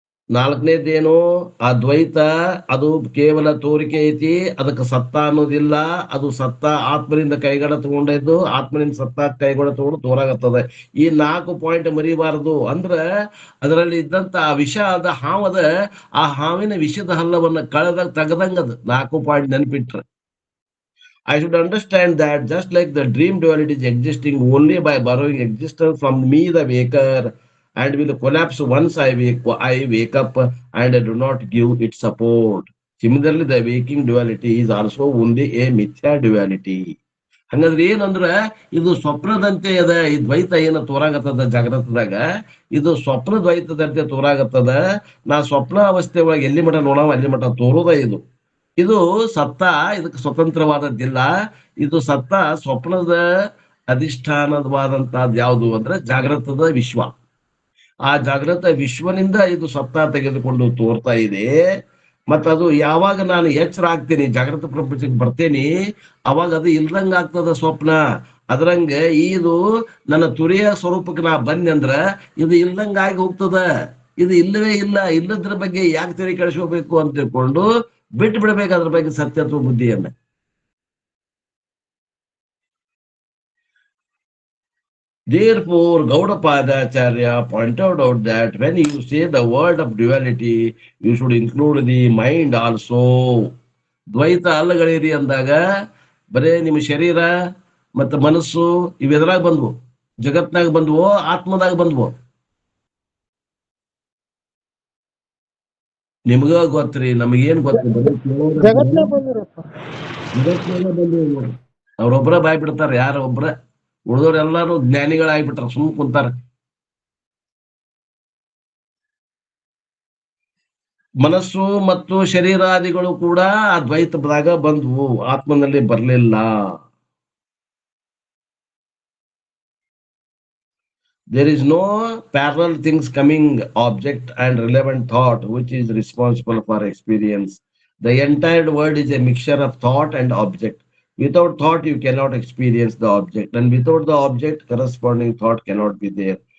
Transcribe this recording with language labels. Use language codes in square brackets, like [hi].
[kn] 4ನೇದ್ದೇನು, ಆ ದ್ವೈತ ಅದು ಕೇವಲ ತೋರಿಕೆ ಐತಿ, ಅದಕ್ಕೆ ಸತ್ತ ಅನ್ನೋದಿಲ್ಲ. ಅದು ಸತ್ತ ಆತ್ಮನಿಂದ ಕೈಗಡ ತಗೊಂಡಿದ್ದು, ಆತ್ಮನಿಂದ ಸತ್ತ ಕೈಗಡ ತಗೊಂಡು ತೋರಾಗತ್ತದ. ಈ 4 ಪಾಯಿಂಟ್ ಮರಿಬಾರದು. ಅಂದ್ರ ಅದರಲ್ಲಿ ಇದ್ದಂತ ಆ ವಿಷ ಅದ ಹಾವದ, ಆ ಹಾವಿನ ವಿಷದ ಹಲ್ಲವನ್ನ ತೆಗದಂಗದ 4 point ನೆನಪಿಟ್ರೆ. [en] I should understand that just like the dream duality is existing only by borrowing existence from me, the waker, and will collapse once I wake up and I do not give it support. Similarly, the waking duality is also only a mithya duality. [kn] ಹಂಗಂದ್ರೆ ಏನಂದ್ರ ಇದು ಸ್ವಪ್ನದಂತೆ ಅದ. ಈ ದ್ವೈತ ಏನ ತೋರಾಗತ್ತದ ಜಾಗ್ರತದಾಗ, ಇದು ಸ್ವಪ್ನ ದ್ವೈತದಂತೆ ತೋರಾಗತ್ತದ. ನಾ ಸ್ವಪ್ನ ಅವಸ್ಥೆ ಒಳಗೆ ಎಲ್ಲಿ ಮಠ ನೋಡವ ಅಲ್ಲಿ ಮಠ ತೋರುದ ಇದು. ಇದು ಸತ್ತ, ಇದಕ್ಕೆ ಸ್ವತಂತ್ರವಾದದ್ದಿಲ್ಲ. ಇದು ಸತ್ತ ಸ್ವಪ್ನದ ಅಧಿಷ್ಠಾನವಾದಂತಹದ್ದು ಯಾವುದು ಅಂದ್ರೆ ಜಾಗೃತದ ವಿಶ್ವ. ಆ ಜಾಗೃತ ವಿಶ್ವನಿಂದ ಇದು ಸತ್ತ ತೆಗೆದುಕೊಂಡು ತೋರ್ತಾ ಇದೆ. ಮತ್ತದು ಯಾವಾಗ ನಾನು ಎಚ್ಚರ ಆಗ್ತೇನೆ, ಜಾಗೃತ ಪ್ರಪಂಚಕ್ಕೆ ಬರ್ತೇನೆ, ಅವಾಗ ಅದು ಇಲ್ದಂಗ ಆಗ್ತದ ಸ್ವಪ್ನ. ಅದ್ರಂಗ ಇದು ನನ್ನ ತುರಿಯ ಸ್ವರೂಪಕ್ಕೆ ನಾ ಬಂದೆ ಅಂದ್ರ ಇದು ಇಲ್ದಂಗ ಆಗಿ ಹೋಗ್ತದ. ಇದು ಇಲ್ಲವೇ ಇಲ್ಲ. ಇಲ್ಲದ್ರ ಬಗ್ಗೆ ಯಾಕೆ ತೆರೆ ಕೆಡಿಸ್ಕೋಬೇಕು ಅಂತ ತಿಳ್ಕೊಂಡು ಬಿಟ್ಟು ಬಿಡ್ಬೇಕು ಅದ್ರ ಬಗ್ಗೆ ಸತ್ಯತ್ವ ಬುದ್ಧಿಯನ್ನ. [en] Therefore, Gaudapadacharya pointed out that when you say the word of duality, you should include the mind also. [kn] ದ್ವೈತ ಅಲ್ಲಗಳಿರಿ ಅಂದಾಗ ಬರೇ ನಿಮ್ಮ ಶರೀರ ಮತ್ತು ಮನಸ್ಸು ಇವೆದ್ರಾಗ ಬಂದ್ವು, ಜಗತ್ನಾಗ ಬಂದ್ವೋ ಆತ್ಮದಾಗ ಬಂದ್ವೋ? ನಿಮ್ಗ ಗೊತ್ತ್ರಿ, ನಮಗೇನ್ ಗೊತ್ತು? ಜಗತ್ನಾಗ ಬಂದಿರಪ್ಪ. ಜಗತ್ನಾಗ ಬಂದ್ವು. ಅವ್ರೊಬ್ರ ಬಾಯ್ ಬಿಡ್ತಾರ, ಯಾರ ಒಬ್ರ, ಉಳಿದವ್ರೆಲ್ಲಾರು ಜ್ಞಾನಿಗಳಾಗ್ಬಿಟ್ರ, ಸುಮ್ ಕುಂತಾರ. ಮನಸ್ಸು ಮತ್ತು ಶರೀರಾದಿಗಳು ಕೂಡ ಆ ದ್ವೈತದಾಗ ಬಂದ್ವು, ಆತ್ಮನಲ್ಲಿ ಬರ್ಲಿಲ್ಲ. [en] There is no parallel things coming, object and relevant thought, which is responsible for experience. The entire world is a mixture of thought and object. Without thought, you cannot experience the object, and without the object, corresponding thought cannot be there.